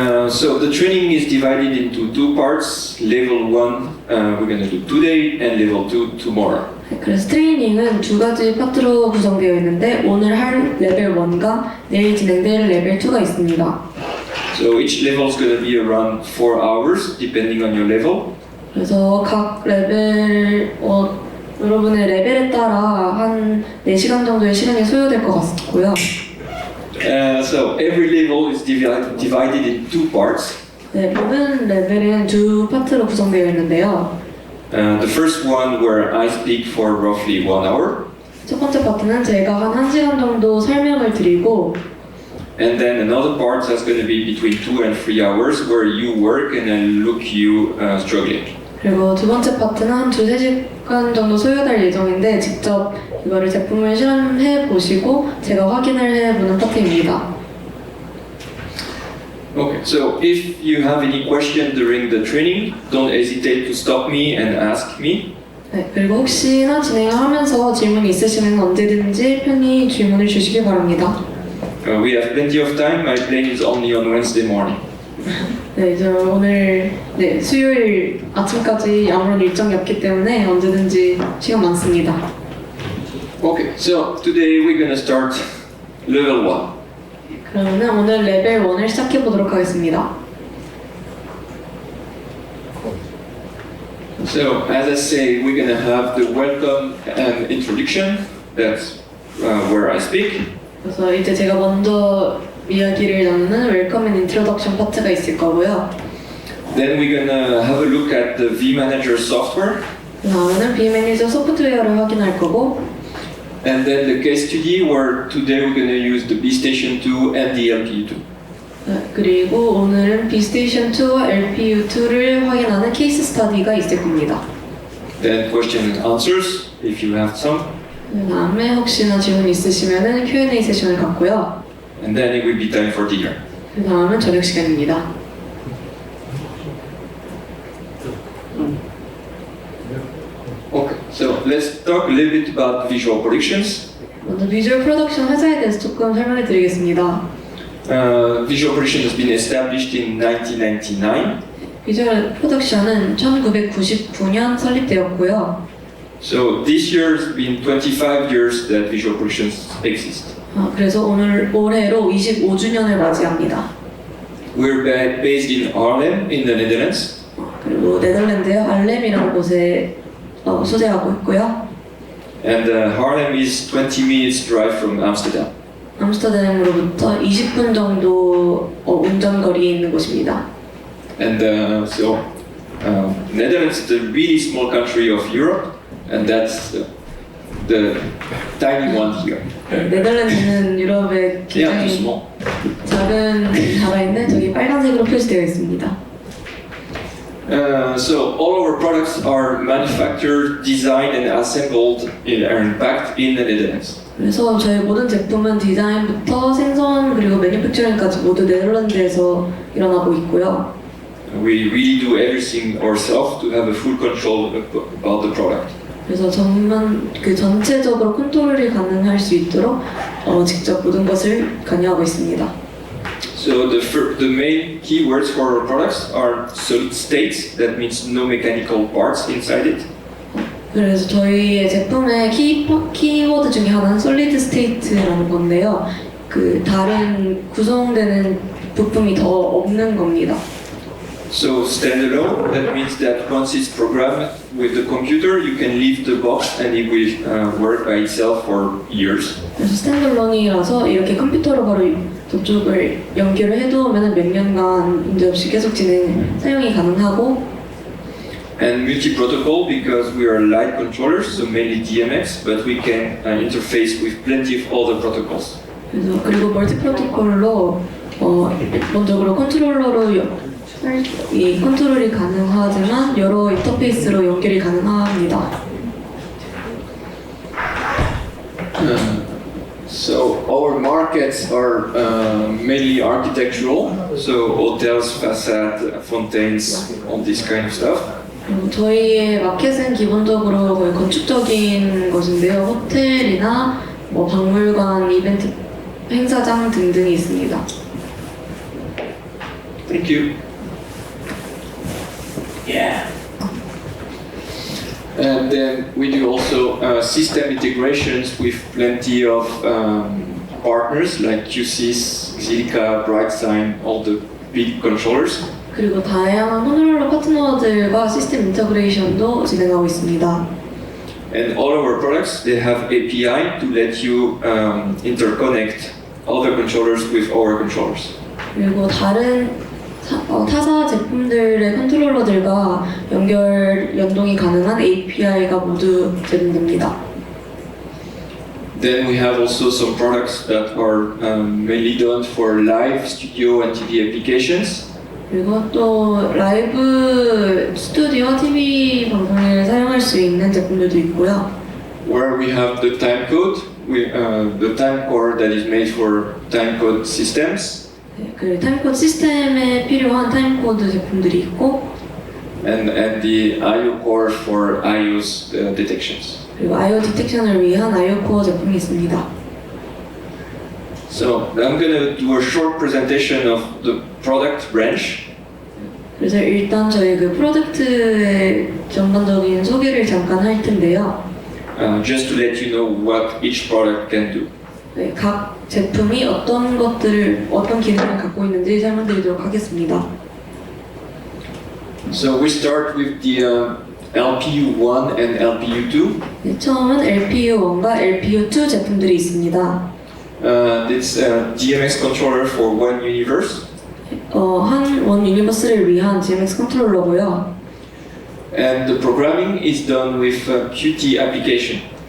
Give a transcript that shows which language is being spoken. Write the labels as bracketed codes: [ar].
[en] So the training is divided into two parts. Level 1 we're going to do today and level 2 tomorrow. [ko] 그래서 트레이닝은 두 가지 파트로 구성되어 있는데 오늘 할 레벨 1과 내일 진행될 레벨 2가 있습니다. [en] So each level is going to be around 4 hours depending on your level. [ko] 그래서 각 레벨 여러분의 레벨에 따라 한 4시간 정도의 시간이 소요될 것 같고요. [en] So every level is divided in two parts. [ko] 네, 모든 레벨은 두 파트로 구성되어 있는데요. [en] The first one where I speak for roughly 1 hour. [ko] 첫 번째 파트는 제가 한 1시간 정도 설명을 드리고 [en] And then another part that's going to be between 2 and 3 hours where you work and then look you struggling. [ko] 그리고 두 번째 파트는 한 2-3시간 정도 소요될 예정인데 직접 이거를 제품을 실험해 보시고 제가 확인을 해보는 파트입니다. [en] Okay, so if you have any question during the training, don't hesitate to stop me and ask me. [ko] 네, 그리고 혹시나 진행을 하면서 질문이 있으시면 언제든지 편히 질문을 주시기 바랍니다. [en] We have plenty of time. My plane is only on Wednesday morning. [ko] 네, 저 오늘 수요일 아침까지 아무런 일정이 없기 때문에 언제든지 시간 많습니다. [en] Okay, so today we're gonna start level 1. [ko] 그러면 오늘 레벨 1을 시작해 보도록 하겠습니다. [en] So as I say, we're gonna have the welcome and introduction. That's where I speak. [ko] 그래서 이제 제가 먼저 이야기를 나누는 웰컴 앤 인트로덕션 파트가 있을 거고요. [en] Then we're gonna have a look at the vManager software. [ko] 그 다음에는 vManager 소프트웨어를 확인할 거고 [en] And then the case study where today we're gonna use the BStation 2 and the LPU2. [ko] 네, 그리고 오늘은 BStation 2와 LPU2를 확인하는 케이스 스터디가 있을 겁니다. [en] Then question and answers if you have some. [ko] 그 다음에 혹시나 질문 있으시면 Q&A 세션을 갖고요. [en] And then it will be time for dinner. [ko] 그 다음은 저녁 시간입니다. [en] Okay, so let's talk a little bit about Visual Productions. [ko] 먼저 비주얼 프로덕션 회사에 대해서 조금 설명해 드리겠습니다. [en] Visual Production has been established in 1999. [ko] 비주얼 프로덕션은 1999년 설립되었고요. [en] So this year has been 25 years that Visual Productions exists. [ko] 그래서 올해로 25주년을 맞이합니다. [en] We're based in Arnhem in the Netherlands. [ko] 그리고 네덜란드의 알렘이라는 곳에 소재하고 있고요. [en] And Arnhem is 20 minutes drive from Amsterdam. [ko] 암스터담으로부터 20분 정도 운전 거리에 있는 곳입니다. [en] And so Netherlands is a really small country of Europe, and that's the tiny one here. [ko] 네덜란드는 유럽의 굉장히 작은 나라인데 저기 빨간색으로 표시되어 있습니다. [en] So all our products are manufactured, designed, and assembled and packed in the Netherlands. [ko] 그래서 저희 모든 제품은 디자인부터 생산 그리고 매니팩처링까지 모두 네덜란드에서 일어나고 있고요. [en] We really do everything ourselves to have a full control about the product. [ko] 그래서 전체적으로 컨트롤이 가능할 수 있도록 직접 모든 것을 관여하고 있습니다. [en] So the main keywords for our products are solid states. That means no mechanical parts inside it. [ko] 그래서 저희의 제품의 키워드 중에 하나는 솔리드 스테이트라는 건데요. 다른 구성되는 부품이 더 없는 겁니다. [en] So standalone, that means that once it's programmed with the computer, you can leave the box and it will work by itself for years. [ko] 그래서 스탠드얼론이라서 이렇게 컴퓨터로 바로 저쪽을 연결을 해두면 몇 년간 문제없이 계속 사용이 가능하고 [en] And multi-protocol because we are light controllers, so mainly DMX, but we can interface with plenty of other protocols. [ko] 그리고 멀티 프로토콜로 기본적으로 컨트롤러로 이 컨트롤이 가능하지만 여러 인터페이스로 연결이 가능합니다. [en] So our markets are mainly architectural, so hotels, facade, fontaines, all this kind of stuff. [ko] 저희의 마켓은 기본적으로 거의 건축적인 것인데요. 호텔이나 박물관, 이벤트, 행사장 등등이 있습니다. [en] Thank you. Yeah. And then we do also system integrations with plenty of partners like QSys, Xilica, BrightSign, all the big controllers. [ko] 그리고 다양한 컨트롤러 파트너들과 시스템 인터그레이션도 진행하고 있습니다. [en] And all our products, they have API to let you interconnect other controllers with our controllers. [ko] 그리고 다른 타사 제품들의 컨트롤러들과 연동이 가능한 API가 모두 제공됩니다. [en] Then we have also some products that are mainly done for live studio and TV applications. [ko] 그리고 또 라이브 스튜디오와 TV 방송을 사용할 수 있는 제품들도 있고요. [en] Where we have the time code, the time core that is made for time code systems. [ko] 네, 그 타임코드 시스템에 필요한 타임코드 제품들이 있고, [en] and the IO core for IO's detections. [ko] 그리고 IO 디텍션을 위한 IO 코어 제품이 있습니다. [en] So I'm gonna do a short presentation of the product range. [ko] 그래서 일단 저희 그 프로덕트의 전반적인 소개를 잠깐 할 텐데요. [en] Just to let you know what each product can do. [ko] 네, 각 제품이 어떤 기능을 갖고 있는지 설명드리도록 하겠습니다. [en] So we start with the LPU1 and LPU2. [ko] 네, 처음은 LPU1과 LPU2 제품들이 있습니다. [en] It's a DMX controller for one universe. [ko] 원 유니버스를 위한 DMX 컨트롤러고요. [en] And the programming is done with Qt application.